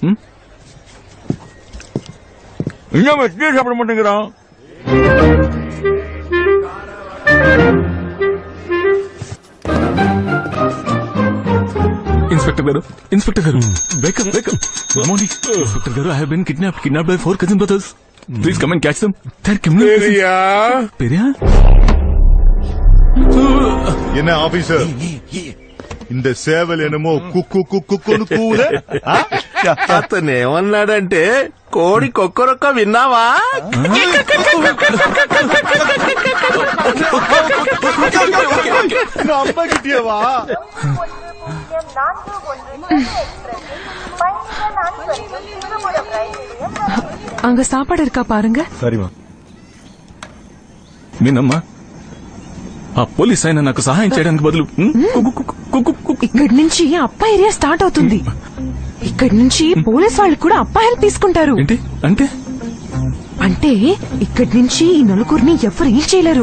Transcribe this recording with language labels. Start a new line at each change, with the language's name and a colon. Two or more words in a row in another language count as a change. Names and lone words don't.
Telugu: ఇంకా వచ్చి చెప్పమంటురా. ఇన్స్పెక్టర్ గారు
English: wake up good morning.
Telugu: ఇన్స్పెక్టర్ గారు,
English: I have been kidnapped by 4 cousin brothers. Please come and catch them. They are criminals.
Tamil: பெரியா என்ன ஆபீசர், இந்த சேவல் என்னமோ
Telugu: కుక్కు కుక్కును కూలే. అతను ఏమన్నాడంటే కోడి కొక్కరొక్క విన్నావా?
Tamil: நம்பகிட்டியவா? அங்க சாப்பாடு இருக்கா பாருங்க. சரிமா.
Telugu: మీనమ్మా, ఆ పోలీస్ ఆయన నాకు సహాయం చేయడానికి బదులు ఇక్కడి నుంచి అప్ప
English: area start
Telugu: అవుతుంది. ఇక్కడి నుంచి పోలీస్ వాళ్ళు కూడా అప్ప హెల్ప్ తీసుకుంటారు. ఏంటి అంటే? అంటే ఇక్కడి నుంచి ఈ నలుగురిని ఎవరు ఏం చేయలేరు.